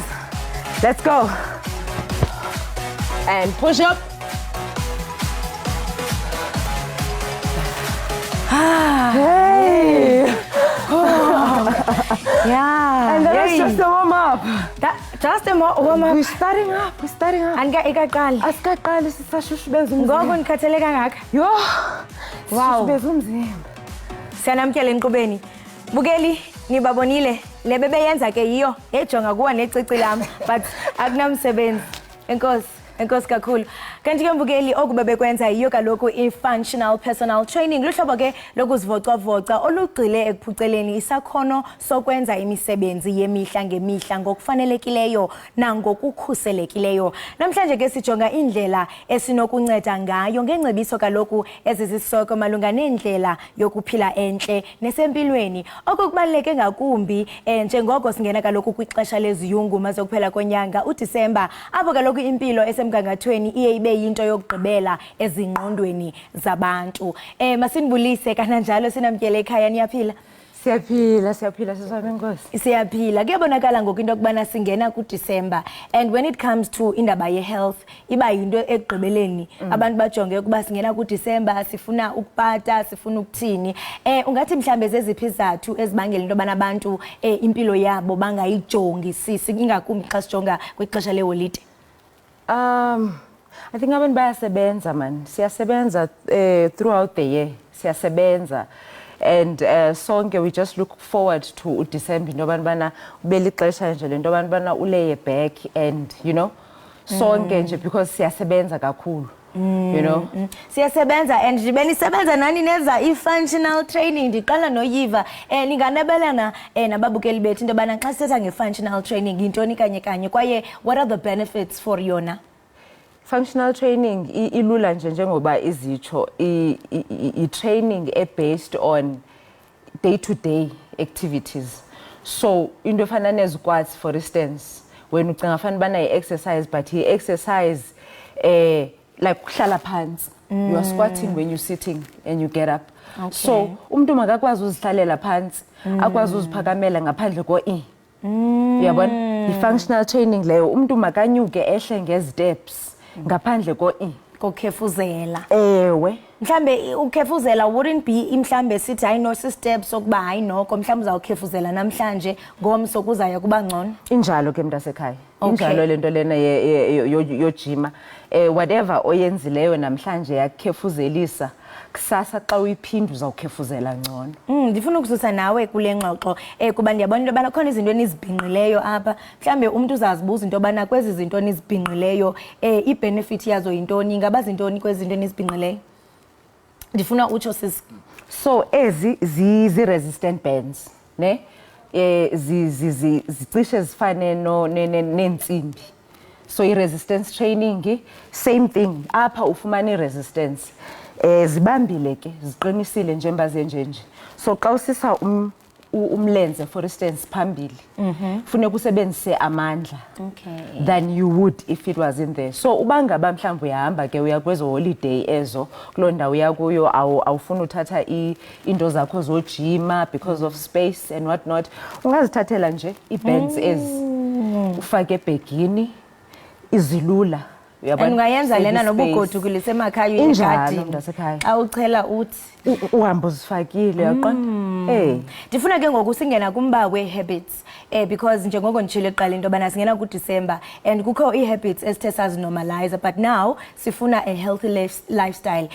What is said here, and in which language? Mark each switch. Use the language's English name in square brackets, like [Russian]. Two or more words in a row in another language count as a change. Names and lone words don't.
[English] Let's go. And push up. Hey. Yeah. And that's just a warm up. Just a warm up. We're starting up. [Xhosa] And ikaqala. Asikaqali sisashushubeza Ngoku umzimba. ndikhathele kangaka. Yo. Wow. Sishushubeza umzimba. Siyanamkela enkqubeni. Bukeli nibabonile le bebeyenza ke yiyo ejonga kuwa necici lam but akunamsebenzi. Enkosi kakhulu. Kanti ke mbukeli okuba bekwenza yiyo kaloku i-functional personal training luhlobo ke lokuzivocavoca olugxile ekuphuceleni isakhono sokwenza imisebenzi yemihla ngemihla ngokufanelekileyo nangokukhuselekileyo. Namhlanje ke sijonga indlela esinokunceda ngayo ngengcebiso kaloku ezizisoko malunga nendlela yokuphila enhle nesempilweni. Okukubaluleke ngakumbi njengoko singena kaloku kwixesha leziyungu maze kuphela konyanga uDisemba apho kaloku impilo esemgangathweni iye ibe yinto yokugqibela ezingqondweni zabantu. Masinibulise kananjalo sinamkele ekhaya niyaphila? Siyaphila sisaba enkosi. Siyaphila. Kuyabonakala ngoku into yokubana singena kuDisemba [English] and when it comes to [Xhosa] indaba ye-health iba yinto ekugqibeleni abantu bajonge ukuba singena kuDisemba sifuna ukupata sifuna ukuthini. Ungathi mhlambe zeziphi izathu ezibangela into yobana abantu impilo yabo bangayijongisisi ingakumbi xa sijonga kwixesha leholide? [English] I think [Xhosa] abantu bayasebenza [English] man. Siyasebenza throughout the year. Siyasebenza. [Xhosa] And sonke [English] we just look forward to December [Xhosa] into bana ubeli xesha nje lento bana uleye [English] back and you know [Xhosa] sonke nje because siyasebenza kakhulu. [English] You know [Xhosa] siyasebenza and benisebenza nani neza i-functional training ndiqala noyiva ninganebelana nababukeli bethu into bana xa sithetha nge-functional training yintoni kanye kwaye [English] what are the benefits for [Xhosa] yona? [English] Functional training [Xhosa] ilula nje njengoba izitsho [English] i- training based on day-to-day activities. [Xhosa] So into efana nezikwazi [English] for instance when [Xhosa] ucinga fana bana [English] i-exercise but i-exercise like [Xhosa] kuhlala phansi. [English] You are squatting when you're sitting and you get up. Okay. [Xhosa] So umuntu makakwazi uzihlalela phansi akwazi uziphakamela ngaphandle uyabona i-functional training leyo umuntu makanyuke ehle ngezi-steps ngaphandle kokhefuzela. Ewe. Mhlambe ukhefuzela [English] wouldn't be [Xhosa] mhlambe sithi hayi no steps sokuba hayi noko mhlambe uzawukhefuzela namhlanje ngomso kuzaya kuba ngcono. Injalo ke mntasekhaya. Injalo lento lena yojima. Whatever oyenzileyo namhlanje yakukhefuzelisa kusasa xa uyiphinda uzawukhefuzela ngcono. Ndifuna ukususa nawe kule ngxoxo kuba ndiyabona into yobana khona izinto enizibhinqileyo apha mhlambe umuntu uzazibuza into yobana kwezi zinto enizibhinqileyo i-benefit yazo yintoni ingaba zintoni kwezi zinto enizibhinqileyo? Ndifuna utsho sisi. So ezi zi- [English] resistant bands [Xhosa] ne zicishe zifane neentsimbi. So i- [English] resistance training same thing [Xhosa] apha ufumana i-resistance zibambile ke ziqinisile njemba zenjenje. [English] So [Xhosa] xa usisa umlenze [English] for instance [Xhosa] phambili funeka usebenzise amandla [English] than you would if it was in there. [Xhosa] So ubangaba mhlawumbe uyahamba ke uya kwezo holiday ezo kuloo ndawo yakuyo awufuna uthatha into zakho zojima [English] because of space and what not [Xhosa] ungazithathela nje i-bands ezi ufake ebhegini izilula. Ungayenza lena nobugodukile semakhaya egadini awuchela uthi uhamba uzifakile uyaqonda. Ndifuna ke ngoku singena kumba we-habits because njengoko nditshilo eqala into yobana singena kuDisemba and kukho ii-habits esithe sazinormalize, [English] but now sifuna a healthy lifestyle.